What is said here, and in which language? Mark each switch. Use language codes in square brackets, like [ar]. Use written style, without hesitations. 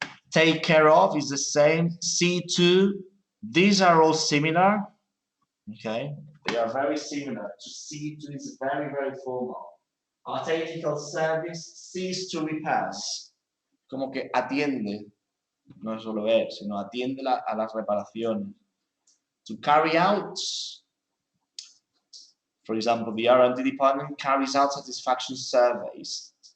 [en] Take care of is the same. See to. These are all similar, okay? They are very similar. To see to is very, very formal. A technical service sees to repairs. [es] Como que atiende, no es solo ver, sino atiende a las reparaciones. [en] To carry out, for example, the R&D department carries out satisfaction surveys.